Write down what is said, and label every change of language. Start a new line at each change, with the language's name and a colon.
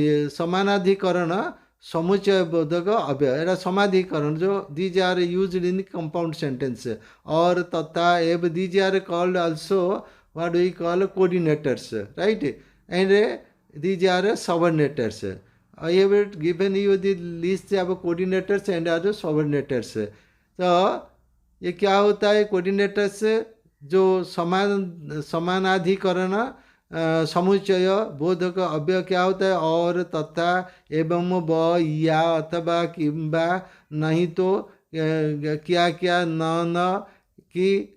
Hindi: समानाधिकरण समुच्चय बोधक अवयव, एरा समाधिकरण जो
English: these are used in compound sentence,
Hindi: और तथा एब
English: These are called also what we call coordinators, right, and these are subordinators. I have given you the list of coordinators and other subordinators.
Hindi: तो ये क्या होता है कोऑर्डिनेटर्स, जो समानाधिकरण समुच्चय बोधक अव्यय क्या होता है, और तथा एवं व या अथवा किंबा नहीं तो क्या क्या न कि